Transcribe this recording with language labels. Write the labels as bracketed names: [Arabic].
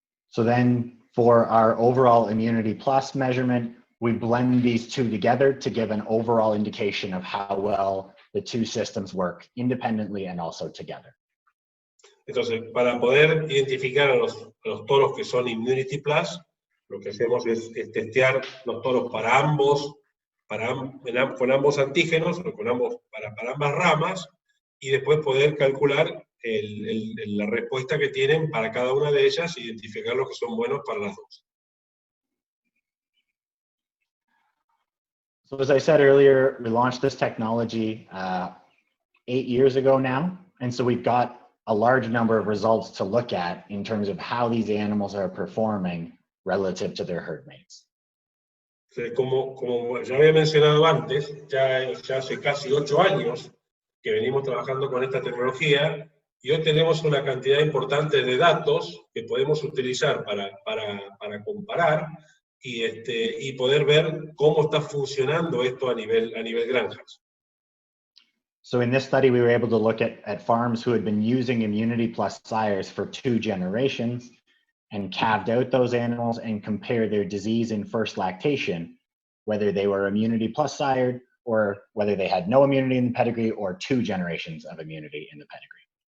[English] So then for our overall immunity plus measurement, we blend these two together to give an overall indication of how well the two systems work independently and also together. [Spanish] Entonces, para poder identificar a los toros que son Immunity Plus, lo que hacemos es testear los toros para ambos, con ambos antígenos, o para ambas ramas, y después poder calcular la respuesta que tienen para cada una de ellas, e identificar los que son buenos para las dos. [English] So as I said earlier, we launched this technology 8 years ago now, and so we've got a large number of results to look at in terms of how these animals are performing relative to their herd mates. [Spanish] Como ya había mencionado antes, ya hace casi 8 años que venimos trabajando con esta tecnología, y hoy tenemos una cantidad importante de datos que podemos utilizar para comparar y poder ver cómo está funcionando esto a nivel granjas. [English] So in this study, we were able to look at farms who had been using Immunity Plus sires for 2 generations, and calved out those animals and compare their disease in first lactation, whether they were immunity plus sired or whether they had no immunity in the pedigree or 2 generations of immunity in the pedigree.